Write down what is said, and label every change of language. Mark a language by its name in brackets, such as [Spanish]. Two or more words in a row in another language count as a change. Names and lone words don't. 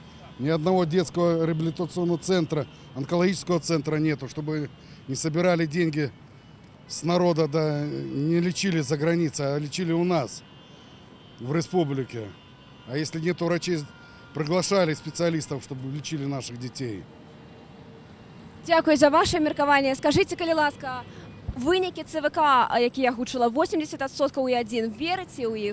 [Russian] Ни одного детского реабилитационного центра, онкологического центра нету, чтобы не собирали деньги с народа, да, не лечили за границей, а лечили у нас, в республике. А если нету врачей, приглашали специалистов, чтобы лечили наших детей. [Belarusian] Дякую за ваше меркаванне. Скажыце, калі ласка, вынікі ЦВК, які я гучыла, 80% і 1, верыце ў іх?